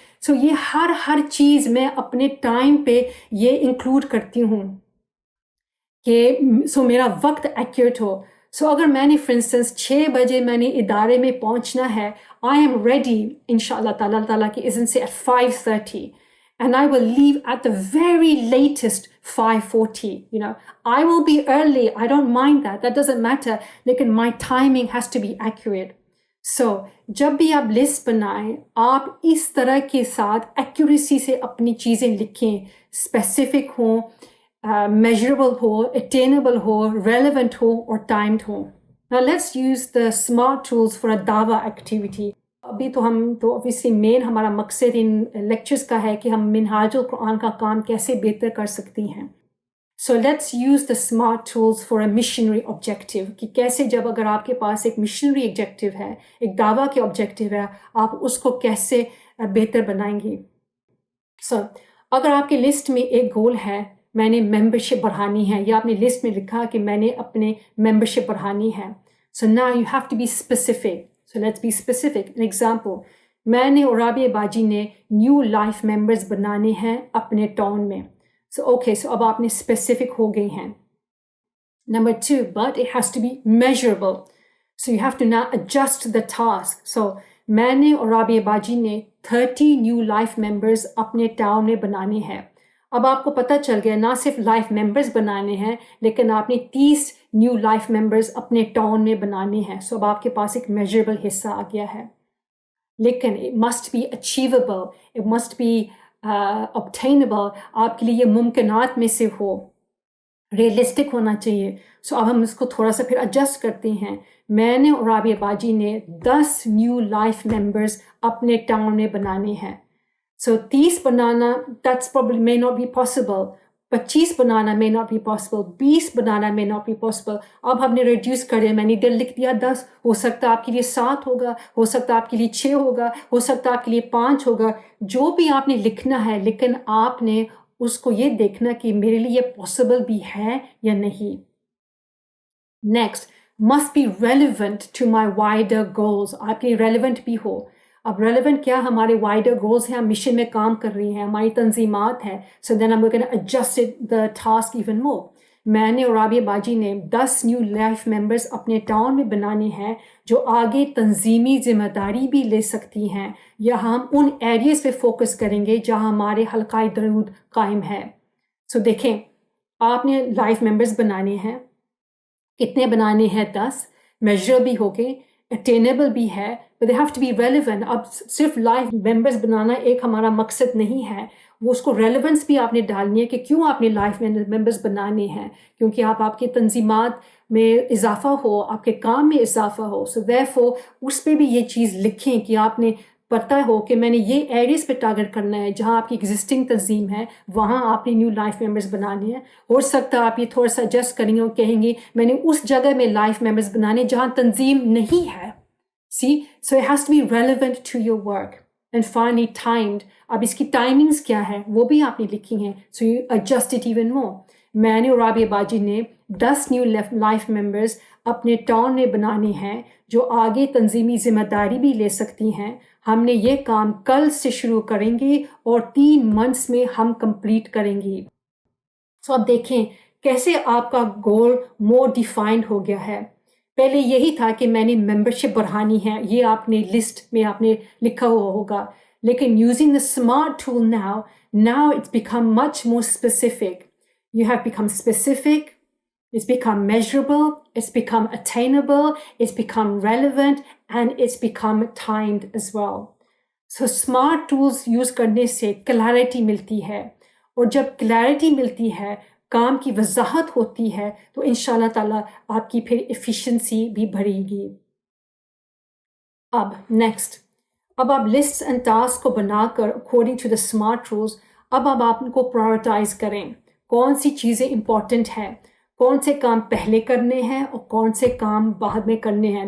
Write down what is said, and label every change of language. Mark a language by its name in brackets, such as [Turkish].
[Urdu] سو یہ ہر چیز میں اپنے ٹائم پہ یہ انکلوڈ کرتی ہوں کہ میرا وقت ایکوریٹ ہو. سو اگر میں نے فار انسٹنس 6 بجے میں نے ادارے میں پہنچنا ہے, [English] I am ready [Urdu] ان شاء اللہ تعالیٰ کی اذن سے [English] at 5:30 and I will leave at the very latest 5:40. I will be early, I don't mind that doesn't matter, لیکن my timing has to be accurate. [Urdu] So جب بھی آپ لسٹ بنائیں آپ اس طرح کے ساتھ ایکوریسی سے اپنی چیزیں لکھیں, اسپیسیفک ہوں, measurable ہو, attainable ہو, relevant ہو اور timed ہو. [English] Now let's use the smart tools for a dawah activity. [Urdu] ابھی تو ہم تو obviously مین ہمارا مقصد ان لیکچرز کا ہے کہ ہم منہاج القرآن کا کام کیسے بہتر کر سکتی ہیں. [English] So let's use the smart tools for a missionary objective. [Urdu] کہ کیسے جب اگر آپ کے پاس ایک missionary objective ہے, ایک دعویٰ کے objective ہے, آپ اس کو کیسے بہتر بنائیں گی. So اگر آپ کے لسٹ میں ایک گول ہے میں نے ممبرشپ بڑھانی ہے, یا آپ نے لسٹ میں لکھا کہ میں نے اپنے ممبرشپ بڑھانی ہے. [English] So now you have to be specific. So let's be specific. [Urdu] An example, میں نے اور رابعہ باجی نے نیو لائف ممبرز بنانے ہیں اپنے ٹاؤن میں. So okay, so اب آپ نے specific ہو گئی ہیں. [English] Number 2, but it has to be measurable. So you have to now adjust the task. [Urdu] So میں نے اور رابعہ باجی نے 30 نیو لائف ممبرز اپنے ٹاؤن میں بنانے ہیں. اب آپ کو پتہ چل گیا نہ صرف لائف ممبرز بنانے ہیں لیکن آپ نے 30 نیو لائف ممبرز اپنے ٹاؤن میں بنانے ہیں. سو اب آپ کے پاس ایک میجربل حصہ آ گیا ہے. [English] لیکن it must be achievable, it must be obtainable. [Urdu] آپ کے لیے یہ ممکنات میں سے ہو, ریئلسٹک ہونا چاہیے. سو اب ہم اس کو تھوڑا سا پھر ایڈجسٹ کرتے ہیں. میں نے اور رابعہ باجی نے 10 نیو لائف ممبرز اپنے ٹاؤن میں بنانے ہیں. [English] So 30 بنانا that's probably may not be possible. 25 بنانا may not be possible. 20 بنانا may not be possible. [Urdu] اب ہم نے ریڈیوس کرے, میں نے ادھر لکھ دیا 10, ہو سکتا آپ کے لیے 7 ہوگا, ہو سکتا آپ کے لیے 6 ہوگا, ہو سکتا آپ کے لیے 5 ہوگا, جو بھی آپ نے لکھنا ہے. لیکن آپ نے اس کو یہ دیکھنا کہ میرے لیے یہ پاسبل بھی ہے یا نہیں. [English] Next, must be relevant to my wider goals. [Urdu] آپ کے لیے ریلیونٹ بھی ہو. اب ریلیونٹ کیا, ہمارے وائڈر گولز ہیں, ہم مشن میں کام کر رہی ہیں, ہماری تنظیمات ہیں. سو [English] Then ہم can adjust the task even more. [Urdu] میں نے اور رابعہ باجی نے 10 نیو لائف ممبرز اپنے ٹاؤن میں بنانے ہیں جو آگے تنظیمی ذمہ داری بھی لے سکتی ہیں, یا ہم ان ایریاز پہ فوکس کریں گے جہاں ہمارے حلقۂ درود قائم ہے. سو دیکھیں, آپ نے لائف ممبرز بنانے ہیں, کتنے بنانے ہیں؟ 10. میجر بھی ہو گئے, اٹینیبل بھی ہے, [English] but they have to be relevant. [Urdu] اب صرف لائف ممبرز بنانا ایک ہمارا مقصد نہیں ہے, وہ اس کو ریلیونس بھی آپ نے ڈالنی ہے کہ کیوں آپ نے لائف ممبرز بنانے ہیں, کیونکہ آپ کے تنظیمات میں اضافہ ہو, آپ کے کام میں اضافہ ہو. سو therefore اس پہ بھی یہ چیز لکھیں کہ آپ نے پتہ ہو کہ میں نے یہ ایریز پہ ٹارگٹ کرنا ہے, جہاں آپ کی ایگزسٹنگ تنظیم ہے وہاں آپ نے نیو لائف ممبرز بنانے ہیں. ہو سکتا آپ یہ تھوڑا سا ایڈجسٹ کریں گے اور کہیں گے میں نے اس جگہ میں لائف ممبرز بنانے جہاں تنظیم نہیں ہے. [English] See, so it has to be relevant to your work. And finally, timed. [Urdu] اب اس کی ٹائمنگز کیا ہے وہ بھی آپ نے لکھی ہیں. [English] So you adjust it even more. [Urdu] میں نے اور رابعہ باجی نے 10 نیو لائف ممبرز اپنے ٹاؤن میں بنانے ہیں جو آگے تنظیمی ذمہ داری بھی لے سکتی ہیں. ہم نے یہ کام کل سے شروع کریں گے اور 3 months میں ہم کمپلیٹ کریں گے. سو اب دیکھیں کیسے آپ کا گول مور ڈیفائنڈ ہو گیا ہے. پہلے یہی تھا کہ میں نے ممبرشپ بڑھانی ہے, یہ آپ نے لسٹ میں آپ نے لکھا ہوا ہوگا. [English] لیکن using the smart tool now it's become much more specific. You have become specific, it's become measurable, it's become attainable, it's become relevant, and it's become timed as well. [Urdu] So smart tools use کرنے سے clarity ملتی ہے, اور جب clarity ملتی ہے, کام کی وضاحت ہوتی ہے, تو انشاءاللہ تعالیٰ آپ کی پھر ایفیشنسی بھی بڑھے گی. اب نیکسٹ، اب آپ لسٹ اینڈ ٹاسک کو بنا کر [English] according to the smart rules [Urdu] اب آپ ان کو پرائورٹائز کریں، کون سی چیزیں امپورٹنٹ ہیں، کون سے کام پہلے کرنے ہیں اور کون سے کام بعد میں کرنے ہیں.